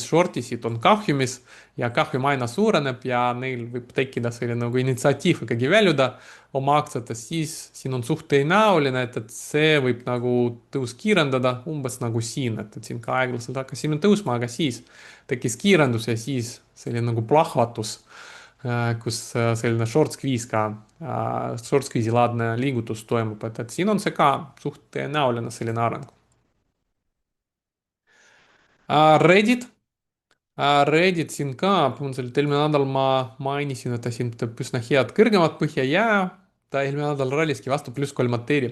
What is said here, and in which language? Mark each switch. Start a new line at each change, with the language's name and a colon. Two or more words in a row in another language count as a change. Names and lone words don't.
Estonian: short isid, on kahjumis ja kahjum aina suureneb ja neil võib tekkida selline nagu initsiatiiv ikkagi väljuda oma aktsiatest, siis siin on suht tõenäoline, et see võib nagu tõus kiirendada umbes nagu siin, et siin ka aeglaselt hakkasime tõusma, aga siis tekkis kiirendus ja siis selline nagu plahvatus, kus selline
English: short squeeze
Estonian: ka,
English: short squeeze'i
Estonian: laadne liigutus toimub, et siin on see ka suht tõenäoline selline areng. Reddit, Reddit siin ka, põhimõtteliselt eelmine nädal ma mainisin, et ta siin teeb üsna head kõrgemat põhja ja ta eelmine nädal ralliski vastu +3 mateeri.